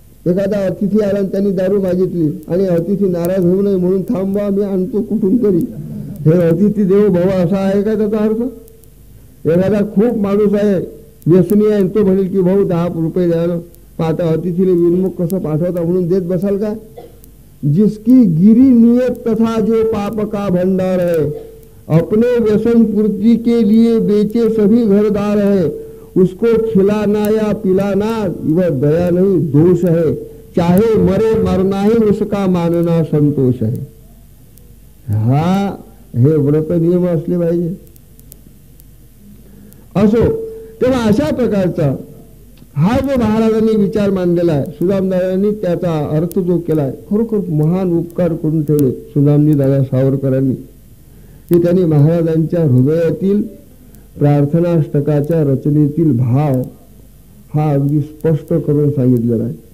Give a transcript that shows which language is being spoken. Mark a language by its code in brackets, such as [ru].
[mr] एखादा अतिथी आला आणि त्यांनी दारू मागितली आणि अतिथी नाराज होऊ नये म्हणून थांबवा, मी आणतो कुठून तरी, हे अतिथी देवो भव असा आहे का त्याचा अर्थ? एखादा खूप माणूस आहे, व्यसनी आहे, तो म्हणेल की भाऊ 10 रुपये द्या ना, आता अतिथीला विनमुख कसं पाठवता म्हणून देत बसाल का? [hi] जिसकी गिरी नियत तथा जो पाप का भंडार है, अपने व्यसन पूर्ति के लिए बेचे सभी घरदार है, उसको खिलाना या पिलाना वह दया नहीं दोष है, चाहे मरे मरना ही उसका मानना संतोष है. [mr] हा हे व्रत नियम असले पाहिजे. असो तेव्हा अशा प्रकारचा हा जो महाराजांनी विचार मांडलेला आहे, सुदामदादांनी त्याचा अर्थ जो केलाय, खरोखर महान उपकार करून ठेवले सुदामजी दादा सावरकरांनी, की त्यांनी महाराजांच्या हृदयातील प्रार्थनाष्टकाच्या रचनेतील भाव हा अगदी स्पष्ट करून सांगितलेला आहे.